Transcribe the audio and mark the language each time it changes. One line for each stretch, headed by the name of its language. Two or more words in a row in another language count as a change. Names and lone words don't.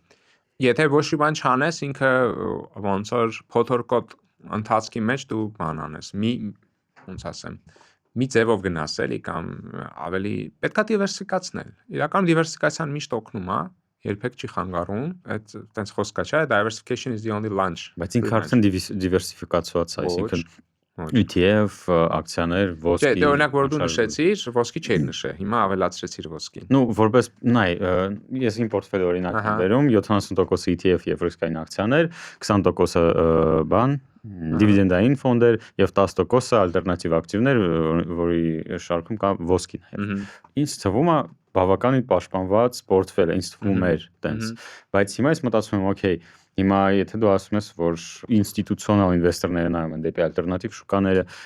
Armenian: եթե ոչ մի բան չանես ինքը ոնց որ փոթորկոտ ընթացքի մեջ դու բան անես մի ոնց ասեմ մի ձևով գնաս էլի կամ ավելի պետքա դիվերսիֆիկացնել իրականում դիվերսիֆիկացիան միշտ օգնում է երբեք չի խանգարում այդ տենց խոսքա չէ
English: diversification is the only lunch
Armenian: բայց ինքը արդեն դիվերսիֆիկացված է այսինքն ETF ակցիաներ ոսկի դե օրինակ որ դու նշեցիր ոսկի չէի նշել հիմա ավելացրեցիր ոսկին նու որպես նայ ես իմ պորտֆելի օրինակ եմ բերում 70% ETF եւ ռիսկային ակցիաներ 20% բան դիվիդենդային ֆոնդեր եւ 10% ալտերնատիվ ակտիվներ որի շարքում կա ոսկին ինձ թվում է բավականին պաշտպանված պորտֆել է ինձ թվում էր տենց բայց հիմա ես մտածում եմ օքեյ հիմա եթե դու ասում ես որ ինստիտուցիոնալ ինվեստորները նայում են դեպի ալտերնատիվ շուկաները